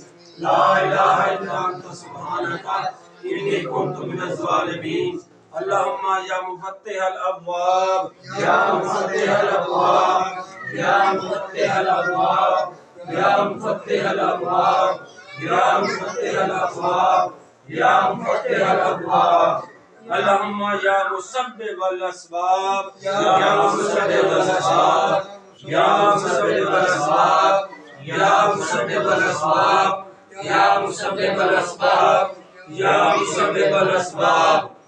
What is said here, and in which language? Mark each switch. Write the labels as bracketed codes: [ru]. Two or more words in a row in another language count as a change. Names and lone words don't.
[ar] لا الہ الا انت سبحانک انی کنت من الظالمین. اللہم یا مفتح الابواب یا مفتح الابواب یا مفتح الابواب یا مفتح الابواب یا مفتح الابواب یا مفتح الابواب. اللہم یا مسبب الاسباب یا مسبب الاسباب یا مسبب الاسباب یا مسبب الاسباب یا مسبب الاسباب یا مسبب الاسباب.